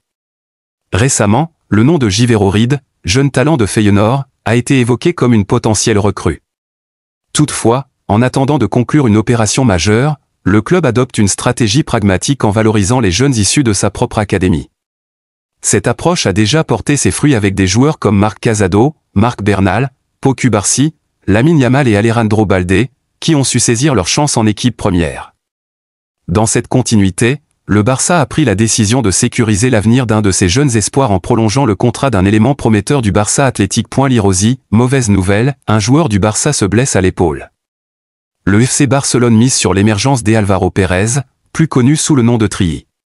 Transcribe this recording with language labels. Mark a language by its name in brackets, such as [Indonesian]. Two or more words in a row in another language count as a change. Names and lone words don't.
[French] Récemment, le nom de Jivero Reed, jeune talent de Feyenoord, a été évoqué comme une potentielle recrue. Toutefois, en attendant de conclure une opération majeure, le club adopte une stratégie pragmatique en valorisant les jeunes issus de sa propre académie. Cette approche a déjà porté ses fruits avec des joueurs comme Marc Casado, Marc Bernal, Pau Cubarsí, Lamine Yamal et Alejandro Balde, qui ont su saisir leur chance en équipe première. Dans cette continuité, le Barça a pris la décision de sécuriser l'avenir d'un de ses jeunes espoirs en prolongeant le contrat d'un élément prometteur du Barça Athletic. Lirosi, mauvaise nouvelle, un joueur du Barça se blesse à l'épaule. Le FC Barcelone mise sur l'émergence d'Álvaro Pérez, plus connu sous le nom de Trilli.